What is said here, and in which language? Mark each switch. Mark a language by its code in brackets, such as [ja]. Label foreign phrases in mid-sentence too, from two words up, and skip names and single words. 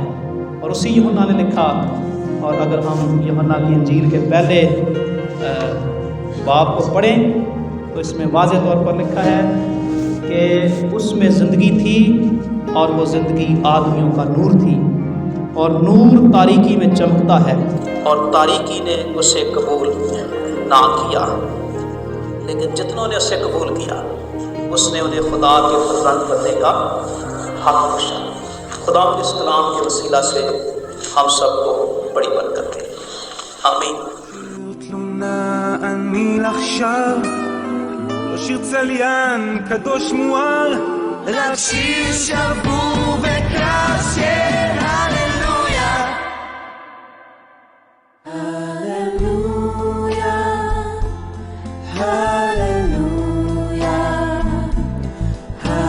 [ur] اور اسی یوحنا نے لکھا، اور اگر ہم یوحنا کی انجیل کے پہلے باب کو پڑھیں تو اس میں واضح طور پر لکھا ہے کہ اس میں زندگی تھی اور وہ زندگی آدمیوں کا نور تھی، اور نور تاریکی میں چمکتا ہے اور تاریکی نے اسے قبول نہ کیا، لیکن جتنوں نے اسے قبول کیا اس نے انہیں خدا کے فرزند بننے کا حق بخشا۔ خدا کے اس کلام کے وسیلہ سے ہم سب کو بڑی برکت دے، آمین۔ [he] תלונה אני עכשיו לא שיר צליין קדוש מואר רק שיר שבור וקרס של הללויה Hallelujah, Hallelujah.